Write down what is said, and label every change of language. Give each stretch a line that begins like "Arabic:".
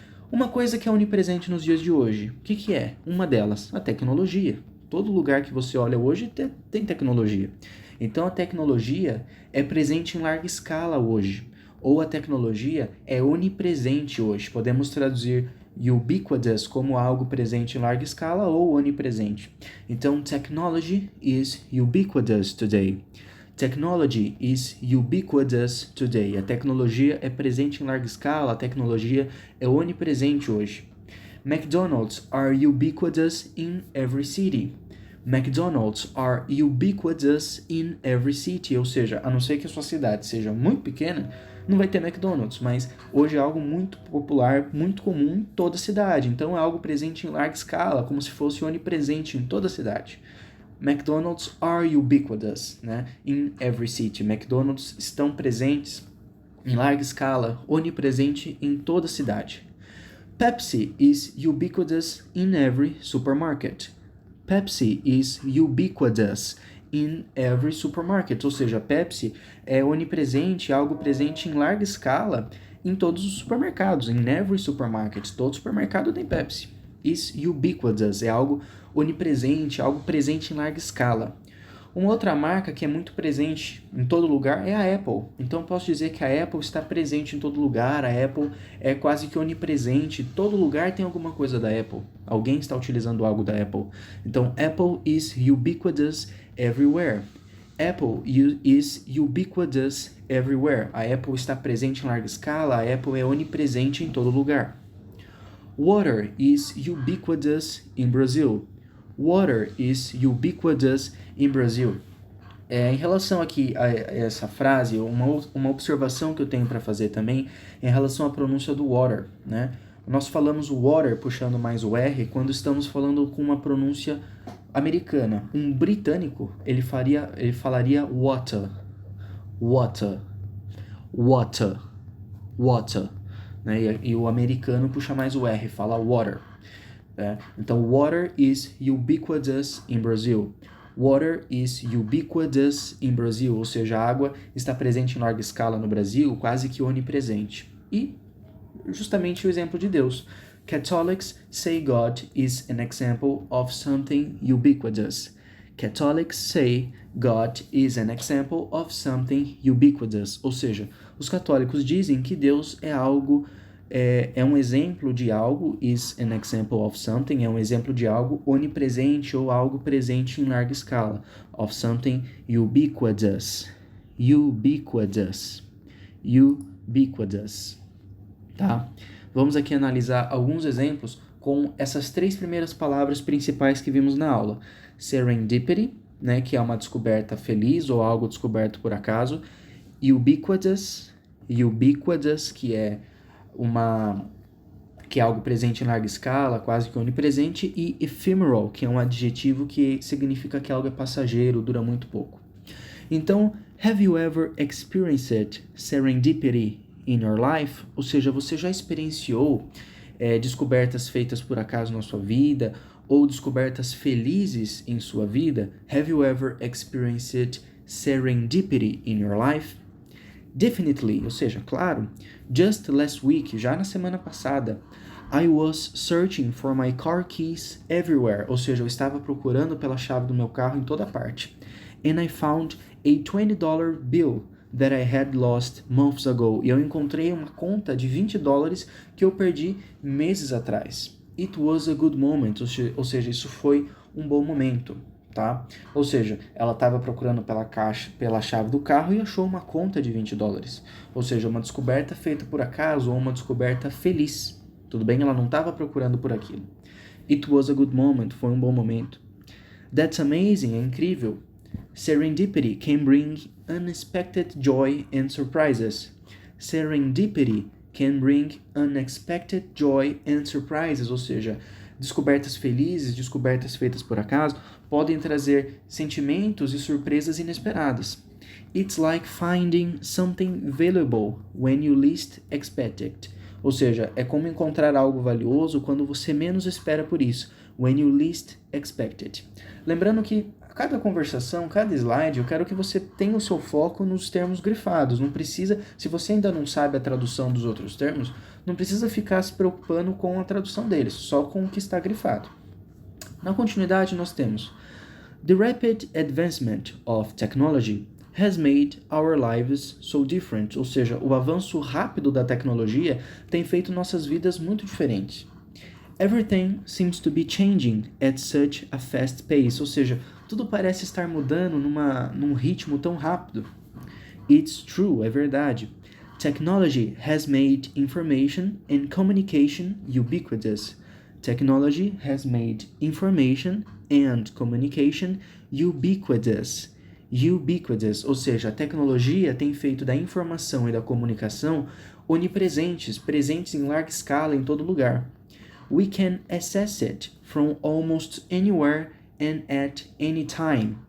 Portuguese: Uma coisa que é onipresente nos dias de hoje, o que é? Uma delas, a tecnologia. Todo lugar que você olha hoje tem tecnologia. Então a tecnologia é presente em larga escala hoje, ou a tecnologia é onipresente hoje. Podemos traduzir ubiquitous como algo presente em larga escala ou onipresente.
English: Então, technology is ubiquitous today. Technology is ubiquitous today.
Portuguese: A tecnologia é presente em larga escala, a tecnologia é onipresente hoje.
English: McDonald's are ubiquitous in every city. McDonald's are ubiquitous in every city.
Portuguese: Ou seja, a não ser que a sua cidade seja muito pequena, não vai ter McDonald's, mas hoje é algo muito popular, muito comum em toda a cidade. Então é algo presente em larga escala, como se fosse onipresente em toda a cidade.
English: McDonald's are ubiquitous, né? In every city.
Portuguese: McDonald's estão presentes em larga escala, onipresente em toda a cidade.
English: Pepsi is ubiquitous in every supermarket. Pepsi is ubiquitous in every supermarket.
Portuguese: Ou seja, Pepsi é onipresente, algo presente em larga escala em todos os supermercados.
English: In every supermarket.
Portuguese: Todo supermercado tem Pepsi.
English: Is ubiquitous,
Portuguese: é algo onipresente, algo presente em larga escala. Uma outra marca que é muito presente em todo lugar é a Apple. Então posso dizer que a Apple está presente em todo lugar, a Apple é quase que onipresente, todo lugar tem alguma coisa da Apple. Alguém está utilizando algo da Apple.
English: Então Apple is ubiquitous everywhere. Apple is ubiquitous everywhere.
Portuguese: A Apple está presente em larga escala, a Apple é onipresente em todo lugar.
English: Water is ubiquitous in Brazil. Water is ubiquitous in Brazil.
Portuguese: Em relação aqui a essa frase, uma observação que eu tenho para fazer também é em relação à pronúncia do water, né? Nós falamos water puxando mais o R quando estamos falando com uma pronúncia americana. Um britânico, ele falaria water. Water. water, water, né? E o americano puxa mais o R, fala water.
English: Então, water is ubiquitous in Brazil.
Portuguese: Water is ubiquitous in Brazil, ou seja, a água está presente em larga escala no Brasil, quase que onipresente. E justamente o exemplo de Deus.
English: Catholics say God is an example of something ubiquitous. Catholics say God is an example of something ubiquitous.
Portuguese: Ou seja, os católicos dizem que Deus é um exemplo de algo,
English: is an example of something,
Portuguese: é um exemplo de algo onipresente ou algo presente em larga escala.
English: Of something ubiquitous. Ubiquitous. Ubiquitous. Tá?
Portuguese: Vamos aqui analisar alguns exemplos com essas 3 primeiras palavras principais que vimos na aula. Serendipity, né, que é uma descoberta feliz ou algo descoberto por acaso. Ubiquitous, ubiquitous, que é algo presente em larga escala, quase que onipresente, e ephemeral, que é um adjetivo que significa que algo é passageiro, dura muito pouco.
English: Então, have you ever experienced serendipity in your life?
Portuguese: Ou seja, você já experienciou descobertas feitas por acaso na sua vida ou descobertas felizes em sua vida?
English: Have you ever experienced serendipity in your life? Definitely,
Portuguese: ou seja, claro.
English: Just last week,
Portuguese: já na semana passada,
English: I was searching for my car keys everywhere,
Portuguese: ou seja, eu estava procurando pela chave do meu carro em toda parte.
English: And I found a $20 bill that I had lost months ago.
Portuguese: E eu encontrei uma conta de $20 que eu perdi meses atrás.
English: It was a good moment,
Portuguese: ou seja, isso foi um bom momento, tá? Ou seja, ela estava procurando pela chave do carro e achou uma conta de $20. Ou seja, uma descoberta feita por acaso ou uma descoberta feliz. Tudo bem? Ela não estava procurando por aquilo.
English: It was a good moment,
Portuguese: foi um bom momento.
English: That's amazing,
Portuguese: é incrível.
English: Serendipity can bring unexpected joy and surprises. Serendipity can bring unexpected joy and surprises,
Portuguese: ou seja, descobertas felizes, descobertas feitas por acaso, podem trazer sentimentos e surpresas inesperadas.
English: It's like finding something valuable when you least expect it.
Portuguese: Ou seja, é como encontrar algo valioso quando você menos espera por isso.
English: When you least expect it.
Portuguese: Lembrando que cada conversação, cada slide, eu quero que você tenha o seu foco nos termos grifados. Não precisa, se você ainda não sabe a tradução dos outros termos, não precisa ficar se preocupando com a tradução deles, só com o que está grifado. Na continuidade, nós temos:
English: The rapid advancement of technology has made our lives so different.
Portuguese: Ou seja, o avanço rápido da tecnologia tem feito nossas vidas muito diferentes.
English: Everything seems to be changing at such a fast pace.
Portuguese: Ou seja, tudo parece estar mudando num ritmo tão rápido.
English: It's true,
Portuguese: é verdade.
English: Technology has made information and communication ubiquitous. Technology has made information and communication ubiquitous.
Portuguese: Ubiquitous, ou seja, a tecnologia tem feito da informação e da comunicação onipresentes, presentes em larga escala em todo lugar.
English: We can access it from almost anywhere and at any time.